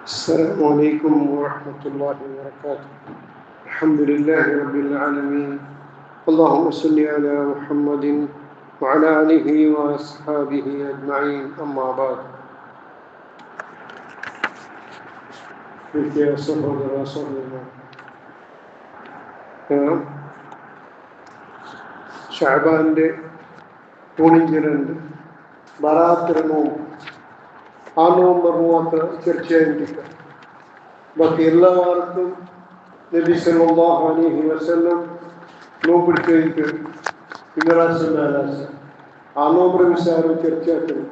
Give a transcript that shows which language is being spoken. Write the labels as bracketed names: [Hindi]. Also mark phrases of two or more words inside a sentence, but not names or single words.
[Arabic] السلام عليكم ورحمة الله وبركاته. الحمد لله رب العالمين. اللهم صل على محمد وعلى آله وأصحابه أجمعين. أما بعد. [Malayalam] ഷഅബാന്റെ 12 ബറാത്ത് നോമ്പ് ആ നോമ്പ് മാത്രം തീർച്ചയായും ബാക്കി എല്ലാ വാരത്തും നബി [Arabic] صلى الله عليه وسلم [Malayalam] നോമ്പെടുത്ത് കഴിഞ്ഞിട്ട് ആ നോമ്പ് വിശാരം തീർച്ചയായിട്ടും.